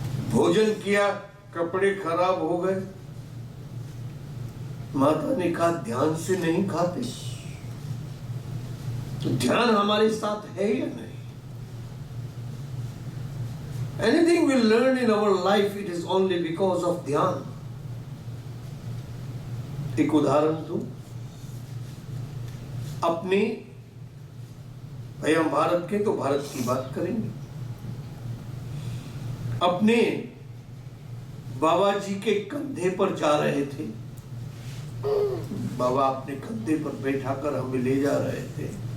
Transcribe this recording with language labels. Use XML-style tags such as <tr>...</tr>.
<hi>भोजन किया, कपड़े खराब हो गए, माता ने कहा ध्यान से नहीं खाते। तो ध्यान हमारे साथ है या नहीं?</hi> <en>Anything we learn in our life, it is only because of dhyan.</en> <hi>एक उदाहरण दूं, अपने, भाई हम भारत के तो भारत की बात करेंगे। अपने बाबा जी के कंधे पर जा रहे थे, बाबा अपने कंधे पर बैठाकर हमें ले जा रहे थे।</hi>